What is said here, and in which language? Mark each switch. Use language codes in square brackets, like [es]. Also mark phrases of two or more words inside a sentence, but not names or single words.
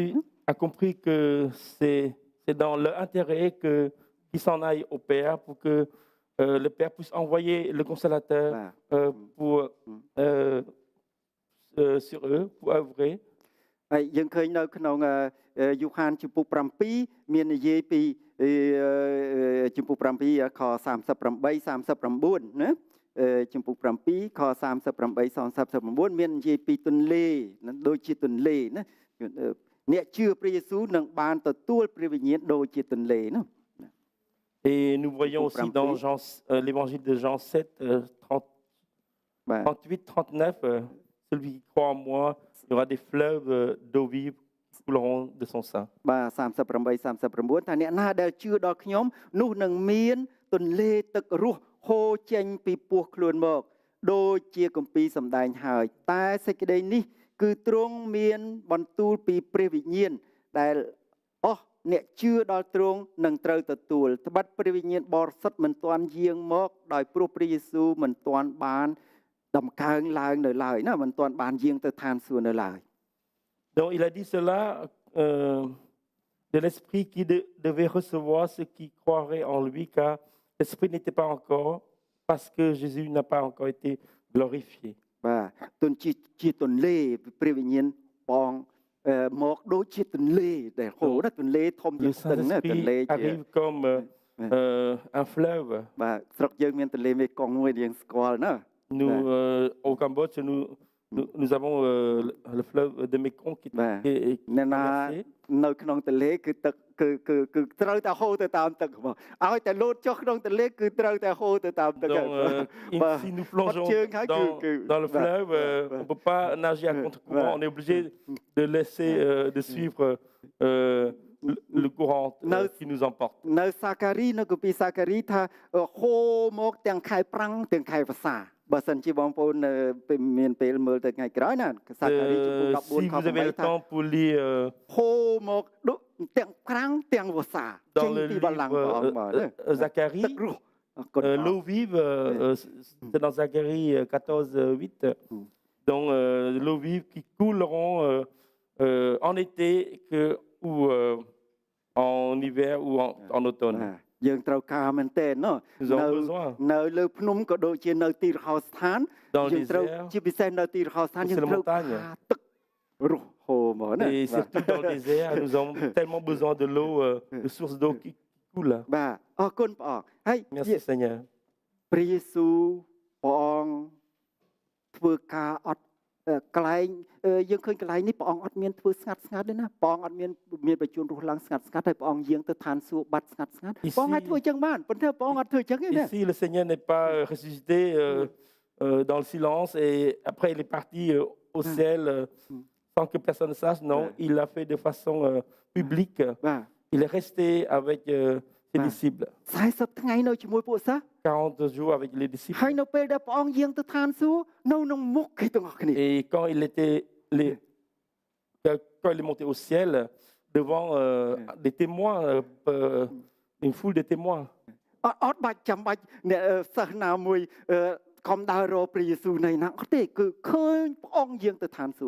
[fr] Jésus a compris que c'est dans leur intérêt qu'ils s'en aillent au Père pour que le Père puisse envoyer le consolateur sur eux, pour œuvrer. [km] ហើយយើងឃើញនៅក្នុងយូហានជំពូក7មាននិយាយពីជំពូក7ខ38 39ណាជំពូក7ខ38 39មាននិយាយពីទន្លេដូចជាទន្លេណាអ្នកជឿព្រះយេស៊ូវនឹងបានទទួលព្រះវិញ្ញាណដូចជាទន្លេណា [fr] Et nous voyons aussi dans l'évangile de Jean 7, 38, 39, celui qui croit en moi, il y aura des fleuves d'eau vive qui couleront de son sein. [km] បាទ38 39ថាអ្នកណាដែលជឿដល់ខ្ញុំនោះនឹងមានទន្លេទឹករស់ហូរចេញពីពោះខ្លួនមកដូចជាគម្ពីរសម្ដែងហើយតែសេចក្តីនេះគឺទ្រង់មានបន្ទូលពីព្រះវិញ្ញាណដែលអស់អ្នកជឿដល់ទ្រង់នឹងត្រូវទទួលត្បិតព្រះវិញ្ញាណបរិសុទ្ធមិនទាន់យាងមកដោយព្រោះព្រះយេស៊ូវមិនទាន់បានដំកើងឡើងនៅឡើយណាមិនទាន់បានយាងទៅឋានសួគ៌នៅឡើយ [fr] Donc il a dit cela de l'esprit qui devait recevoir ceux qui croiraient en lui car l'esprit n'était pas encore parce que Jésus n'a pas encore été glorifié. [km] បាទទន្ទឹងជាទន្លេព្រះវិញ្ញាណបងមកដូចជាទន្លេដែលហូរណាទន្លេធំជាងស្ទឹងណាទន្លេជា [fr] arrive comme un fleuve. [km] បាទស្រុកយើងមានទន្លេមេគង្គមួយយើងស្គាល់ណា [fr] Nous au Cambodge nous avons le fleuve de Mekong qui est [km] នៅនៅក្នុងទន្លេគឺទឹកគឺត្រូវតែហូរទៅតាមទឹកមកឲ្យតែលោតចុះក្នុងទន្លេគឺត្រូវតែហូរទៅតាមទឹក [fr] Donc si nous plongeons dans le fleuve on ne peut pas nager à contre-courant on est obligé de laisser de suivre le courant qui nous emporte [km] នៅសាការីនៅគម្ពីរសាការីថាហូរមកទាំងខែប្រាំងទាំងខែវស្សាបើសិនជាបងប្អូនមានពេលមើលទៅថ្ងៃក្រោយណាសាការីជំពូក14ខ8 [fr] Si vous avez le temps pour lire [km] ហូរមកទាំងប្រាំងទាំងវស្សាចេញពីបល្ល័ង្កព្រះអង្គមក [fr] Zacharie l'eau vive c'est dans Zacharie 14, 8 donc l'eau vive qui couleront en été ou en hiver ou en automne [km] យើងត្រូវការមែនតើនៅលើភ្នំក៏ដូចជានៅទីរហោស្ថានយើងត្រូវជាពិសេសនៅទីរហោស្ថានយើងត្រូវការទឹករស់ហូរមកណា [fr] Et surtout dans le désert nous avons tellement besoin de l'eau de source d'eau qui coule [km] បាទអរគុណព្រះអង្គហើយ [fr] Merci Seigneur [km] ព្រះយេស៊ូវព្រះអង្គធ្វើការអត់កន្លែងយើងឃើញកន្លែងនេះព្រះអង្គអត់មានធ្វើស្ងាត់ស្ងាត់ទេណាព្រះអង្គអត់មានបញ្ជូនរស់ឡើងស្ងាត់ស្ងាត់ហើយព្រះអង្គយាងទៅឋានសួគ៌បាត់ស្ងាត់ស្ងាត់ព្រះអង្គអាចធ្វើចឹងបានប៉ុន្តែព្រះអង្គអត់ធ្វើចឹងទេណា [fr] Ici le Seigneur n'est pas ressuscité dans le silence et après il est parti au ciel sans que personne ne sache non il l'a fait de façon publique il est resté avec ses disciples [km] 40 ថ្ងៃនៅជាមួយពួកសិស្ស [fr] 40 jours avec les disciples [km] ហើយនៅពេលដែលព្រះអង្គយាងទៅឋានសួគ៌នៅក្នុងមុខគេទាំងអស់គ្នា [fr] Et quand il est monté au ciel devant des témoins une foule de témoins [km] អត់បាច់ចាំបាច់អ្នកសិស្សណាមួយខំដើររកព្រះយេស៊ូវនៅណាអត់ទេគឺឃើញព្រះអង្គយាងទៅឋានសួគ៌